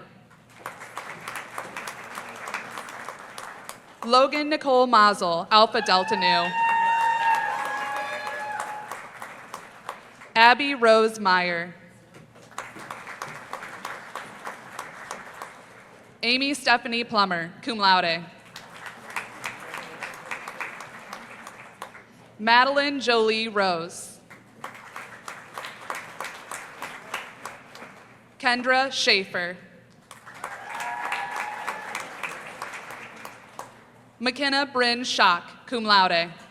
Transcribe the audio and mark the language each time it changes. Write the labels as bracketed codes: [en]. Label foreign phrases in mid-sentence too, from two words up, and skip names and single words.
[en] Logan Nicole Mazel, Alpha Delta Nu. Abby Rose Meyer. Amy Stephanie Plummer, [la] cum laude. [en] Madeline Jolie Rose. Kendra Schaefer. McKenna Bryn Schock, [la] cum laude.